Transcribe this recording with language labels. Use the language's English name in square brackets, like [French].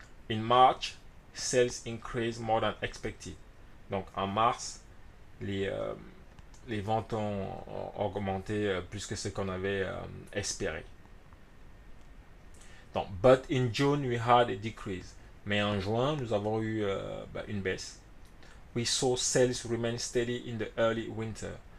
[English] In March, sales increased more than expected. [French] Donc, en mars, les ventes ont augmenté plus que ce qu'on avait espéré. [English] Donc, but in June, we had a decrease. [French] Mais en juin, nous avons eu une baisse. [English] We saw sales remain steady in the early winter.